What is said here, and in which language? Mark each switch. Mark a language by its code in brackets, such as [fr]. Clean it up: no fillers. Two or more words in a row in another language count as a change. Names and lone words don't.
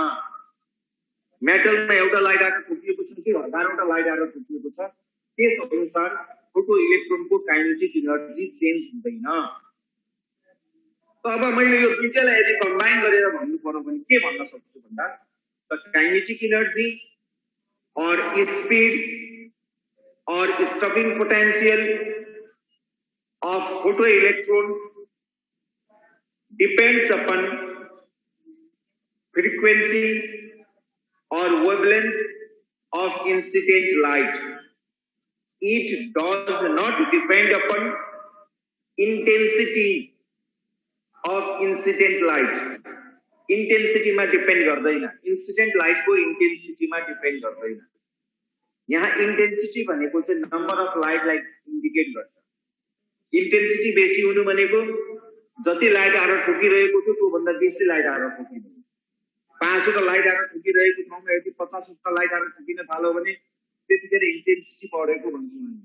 [ne] मेटलमा एउटा लाइट आएर ठोकिएको छ कि हजारवटा लाइट आएर ठोकिएको छ त्यस अनुसार फोटो इलेक्ट्रोनको [en] kinetic energy change [ne] हुँदैन। अब मैले यो दुईटालाई यदि कम्बाइन गरेर भन्नु पर्यो भने के भन्न सक्छु भन्दा [en] the kinetic energy aur speed aur stopping potential of photo electron depends upon frequency or wavelength of incident light। It does not depend upon intensity of incident light। [ne] intensity मा डिपेंड गर्दैन। [en] incident light [ne] को intensity मा डिपेंड गर्दैन। यहाँ intensity भनेको चाहिँ [en] number of [ne] लाइटलाई इन्डिकेट गर्छ। intensity बेसी हुनु भनेको जति लाइट आएर ठोकिरहेको थियो त्यो भन्दा बेसी लाइट आएर ठोकिनु। 5 वटा लाइट आएर ठोकिरहेको ठाउँमा यदि 50 वटा लाइट आएर ठोकिन थाल्यो भने त्यतिखेर इन्टेन्सिटी बढेको भन्छौँ हामी।